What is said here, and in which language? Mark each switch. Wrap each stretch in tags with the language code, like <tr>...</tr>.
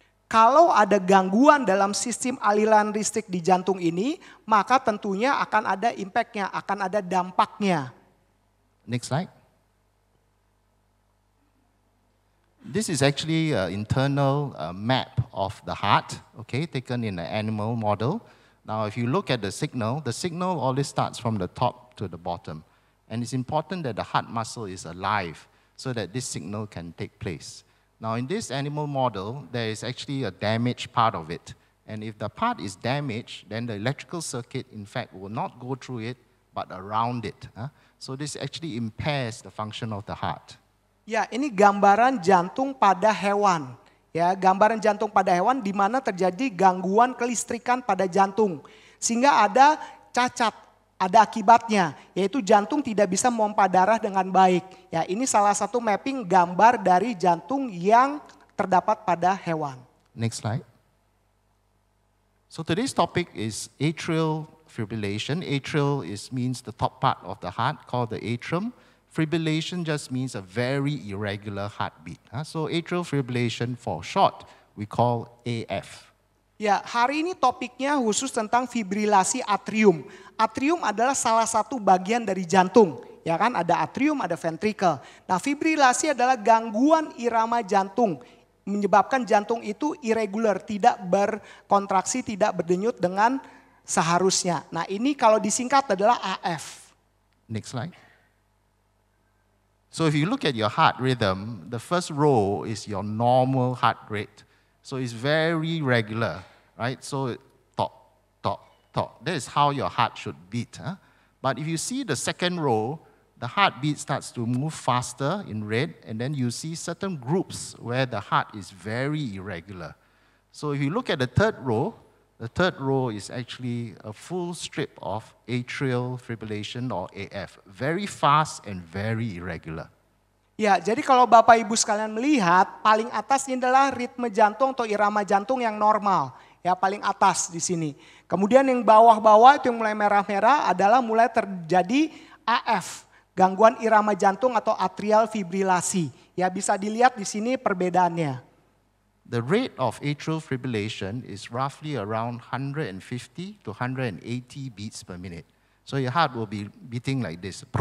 <id>Kalau ada gangguan dalam sistem aliran listrik di jantung ini, maka tentunya akan ada impact-nya, akan ada dampaknya.</id> <en>Next slide. This is actually an internal map of the heart, okay, taken in an animal model. Now, if you look at the signal always starts from the top to the bottom. And it's important that the heart muscle is alive so that this signal can take place. Now, in this animal model, there is actually a damaged part of it. And if the part is damaged, then the electrical circuit, in fact, will not go through it, but around it. So this actually impairs the function of the heart.</en> <id>Ya, ini gambaran jantung pada hewan. Ya, gambaran jantung pada hewan di mana terjadi gangguan kelistrikan pada jantung. Sehingga ada cacat, ada akibatnya, yaitu jantung tidak bisa memompa darah dengan baik. Ya, ini salah satu mapping gambar dari jantung yang terdapat pada hewan.</id> <en>Next slide. So today's topic is atrial fibrillation. Atrial means the top part of the heart called the atrium. Fibrillation just means a very irregular heartbeat. So atrial fibrillation for short, we call AF.</en> <id>Ya, hari ini topiknya khusus tentang fibrilasi atrium. Atrium adalah salah satu bagian dari jantung. Ya kan, ada atrium, ada ventricle. Nah, fibrilasi adalah gangguan irama jantung. Menyebabkan jantung itu irregular, tidak berkontraksi, tidak berdenyut dengan seharusnya. Nah, ini kalau disingkat adalah AF.</id> <en>Next slide. So if you look at your heart rhythm, the first row is your normal heart rate. So it's very regular, right? So tok, tok, tok. That is how your heart should beat. But if you see the second row, the heartbeat starts to move faster in red, and then you see certain groups where the heart is very irregular. So if you look at the third row is actually a full strip of atrial fibrillation or AF. Very fast and very irregular.</en> <id>Ya, jadi kalau Bapak Ibu sekalian melihat, paling atas ini adalah ritme jantung atau irama jantung yang normal. Ya, paling atas di sini. Kemudian yang bawah-bawah itu yang mulai merah-merah adalah mulai terjadi AF. Gangguan irama jantung atau atrial fibrilasi. Ya, bisa dilihat di sini perbedaannya.</id> <en>The rate of atrial fibrillation is roughly around 150 to 180 beats per minute. So your heart will be beating like this.</en>